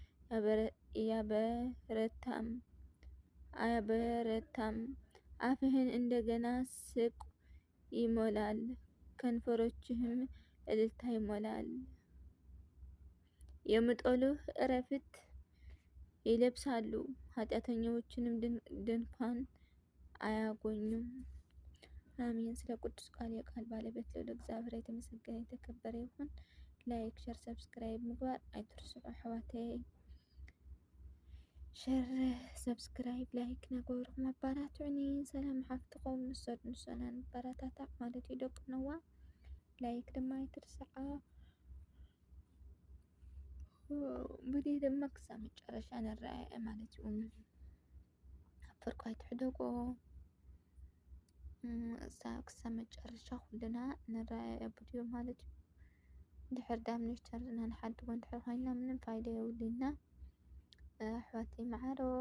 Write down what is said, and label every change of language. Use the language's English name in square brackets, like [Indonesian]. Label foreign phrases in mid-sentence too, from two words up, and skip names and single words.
[Amharic] አያበረታም። አፍህን እንደገና ሳቅ ይሞላል፣ ከንፈሮችህም እልልታ ይሞላል። የሚጠሉህ ዕረፍት ይለብሳሉ፣ ኃጢአተኞችም ድንኳን አያገኙም። አሜን። ስለ ቅዱስ ቃል የቃል ባለቤት ልዑል እግዚአብሔር የተመሰገነ የተከበረ ይሁን። [English] like, share, subscribe [Tigrinya] ምግባር አይትርሱ አሕዋተይ። [English] share, subscribe, like [Tigrinya] ነገርኩም አባራትዑኒ ሰላም ሓፍትኩም ንሰና ንበረታታዕ ማለት እዩ። ደቂ ነዋ ላይክ ድማ አይትርስዓ። ቪድዮ ድማ ክሳብ መጨረሻ ንረኣየ ማለት እዩ። ኣፈርኩ ኣይትሕደጎ ክሳብ መጨረሻ ኩልና ንረኣየ ቪድዮ ማለት እዩ። ድሕር ዳምንሽ ተርና ንሓድጎ እንድሕር ኮይና ምንም ፋይዳ የብሉና። ኣሕዋተይ ማዕሮ